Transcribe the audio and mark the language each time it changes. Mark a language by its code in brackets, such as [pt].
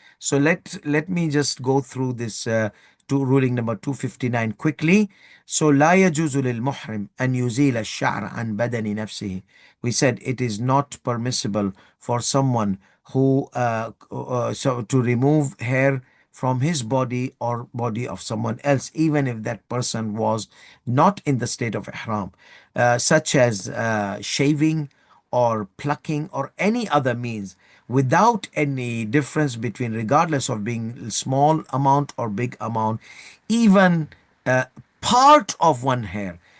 [en] So let me just go through this ruling number 259 quickly. [ar] So لا يجوز للمحرم أن يزيل الشعر عن بدن نفسه. [en] We said it is not permissible for someone who so to remove hair from his body or body of someone else, even if that person was not in the state of ihram, such as shaving or plucking or any other means, without any difference between, regardless of being small amount or big amount, even uh, part of one hair.